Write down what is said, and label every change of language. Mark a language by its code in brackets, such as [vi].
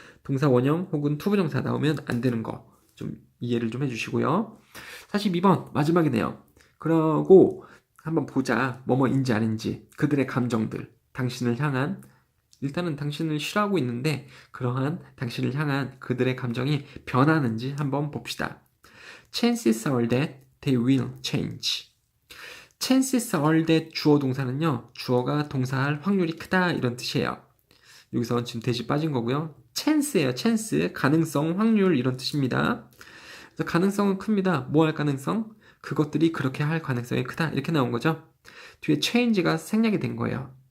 [ko] 동사 원형 혹은 투부정사 나오면 안 되는 거 좀 이해를 좀 해주시고요. 42번 마지막이네요. 그러고 한번 보자. 뭐뭐인지 아닌지 그들의 감정들, 당신을 향한, 일단은 당신을 싫어하고 있는데 그러한 당신을 향한 그들의 감정이 변하는지 한번 봅시다. [en] Chances are that they will change. Chances are that [ko] 주어 동사는요, 주어가 동사할 확률이 크다 이런 뜻이에요. 여기서 지금 대시 빠진 거고요. chance예요. chance, 가능성, 확률 이런 뜻입니다. 그래서 가능성은 큽니다. 뭐 할 가능성? 그것들이 그렇게 할 가능성이 크다 이렇게 나온 거죠. 뒤에 change가 생략이 된 거예요.